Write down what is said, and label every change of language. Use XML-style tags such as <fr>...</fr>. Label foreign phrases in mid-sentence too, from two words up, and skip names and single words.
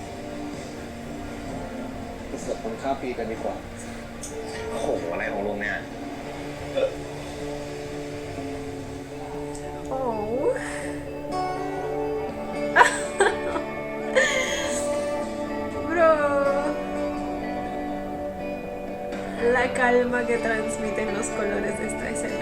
<th>ไปเสิร์ฟคนข้ามปีกันดีกว่า โอ้โห อะไรของลุงเนี่ย Oh.</th> <es>Bro. La calma que transmiten los colores de esta escena.</es>